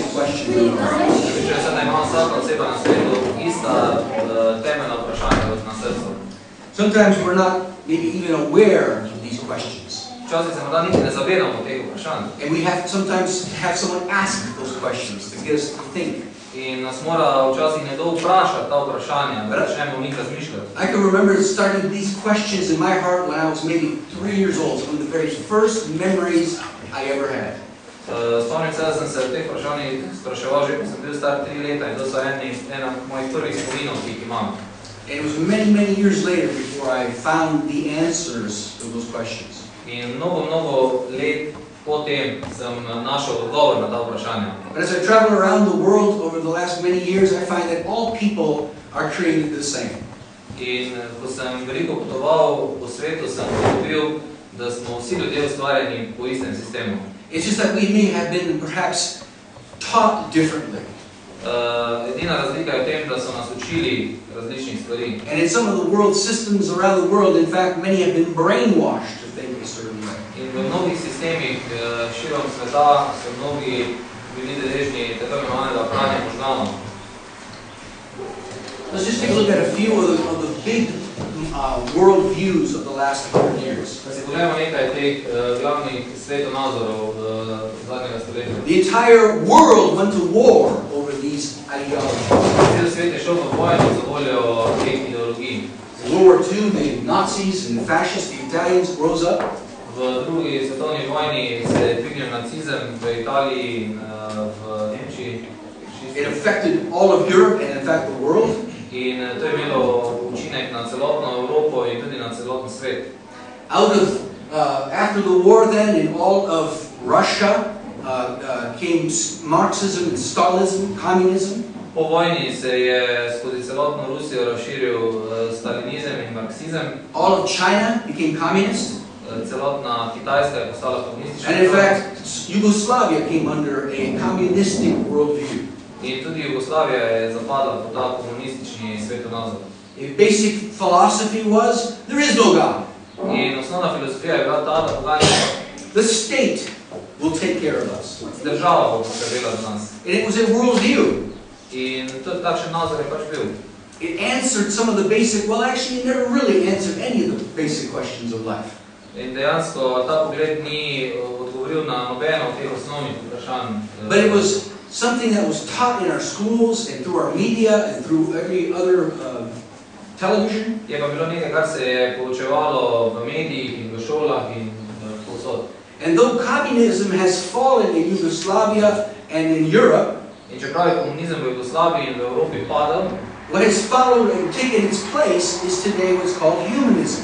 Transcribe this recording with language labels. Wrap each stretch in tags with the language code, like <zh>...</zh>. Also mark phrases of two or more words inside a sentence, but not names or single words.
<en>question in our hearts. Sometimes we're not maybe even aware of these questions. And we have sometimes have someone ask those questions to get us to think.</en> <sl>In nas mora včasih nekdo vprašati ta vprašanja, da začnemo mi razmišljati.</sl> <en>I can remember starting these questions in my heart when I was maybe 3 years old. It's one of the very first memories I ever had.</en> <sl>Spomnim se, da sem se v teh vprašanjih spraševal že, ko sem bil star 3 leta in to so ena mojih prvih spominov, ki jih imam.</sl> <en>And it was many, many years later before I found the answers to those questions.</en> <sl>In mnogo let potem sem našel odgovor na ta vprašanja.</sl> <en>But as I travel around the world over the last many years, I find that all people are created the same.</en> <sl>In ko sem veliko potoval po svetu, sem ugotovil, da smo vsi ljudje ustvarjeni po istem sistemu.</sl> <en>It's just that we may have been perhaps taught differently.</en> <sl>Edina razlika je v tem, da so nas učili različnih stvari.</sl> <en>And in some of the world systems around the world, in fact, many have been brainwashed to think a certain way.</en> <sl>In v mnogih sistemih širom sveta so mnogi bili deležni tako imenovanega pranja možganov.</sl> <en>Let's just take a look at a few of the big world views of the last 100 years.</en> <sl>Da si pogledamo nekaj teh glavnih svetonazorov zadnjega stoletja.</sl> <en>The entire world went to war over these ideologies.</en> <sl>Cel svet je šel v vojno za voljo teh ideologij.</sl> <en>In World War II, the Nazis and the fascists, the Italians, rose up.</en> <sl>V drugi svetovni vojni se je dvignil nacizem v Italiji in v Nemčiji.</sl> <en>It affected all of Europe and in fact the world.</en> <sl>In to je imelo učinek na celotno Evropo in tudi na celoten svet.</sl> <en>After the war then, in all of Russia, came Marxism and Stalinism, communism.</en> <sl>Po vojni se je skozi celotno Rusijo razširil stalinizem in marksizem.</sl> <en>All of China became communist.</en> <sl>Celotna Kitajska je postala komunistična.</sl> <en>And in fact, Yugoslavia came under a communistic worldview.</en> <sl>In tudi Jugoslavija je zapadla pod ta komunistični svetonazor.</sl> <en>The basic philosophy was, there is no God.</en> <sl>In osnovna filozofija je bila ta, da Boga ni.</sl> <en>The state will take care of us.</en> <sl>Država bo poskrbela za nas.</sl> <en>And it was a worldview.</en> <sl>In takšen nazor je pač bil.</sl> <en>It answered some of the basic, well actually it never really answered any of the basic questions of life.</en> <sl>In dejansko ta pogled ni odgovoril na nobeno od teh osnovnih vprašanj.</sl> <en>But it was something that was taught in our schools and through our media and through every other television.</en> <sl>Je pa bilo nekaj, kar se je poučevalo v medijih in v šolah in povsod.</sl> <en>And though communism has fallen in Yugoslavia and in Europe,</en> <sl>in čeprav je komunizem v Jugoslaviji in v Evropi padal,</sl> <en>what has followed and taken its place is today what's called humanism.</en>